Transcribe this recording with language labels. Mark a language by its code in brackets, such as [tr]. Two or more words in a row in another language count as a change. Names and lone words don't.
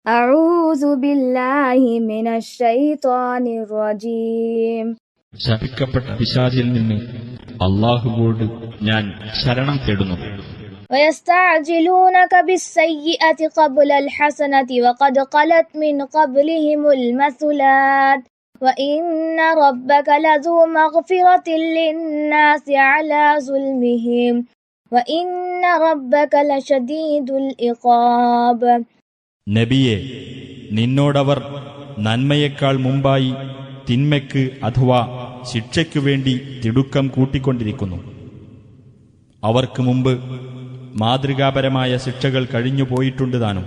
[ar] أعوذ بالله من الشيطان الرجيم. [ml] ശപിക്കപ്പെട്ട പിശാചിൽ നിന്ന് അല്ലാഹുവോട് ഞാൻ ശരണം തേടുന്നു. [ar] ويستعجلونك بالسيئة قبل الحسنة وقد خلت من قبلهم المثلات وإن ربك لذو مغفرة للناس على ظلمهم وإن ربك لشديد العقاب. [ml] നബിയെ, നിന്നോടവർ നന്മയേക്കാൾ മുമ്പായി തിന്മയ്ക്ക് അഥവാ ശിക്ഷയ്ക്കു വേണ്ടി തിടുക്കം കൂട്ടിക്കൊണ്ടിരിക്കുന്നു. അവർക്ക് മുമ്പ് മാതൃകാപരമായ ശിക്ഷകൾ കഴിഞ്ഞുപോയിട്ടുണ്ട് താനും.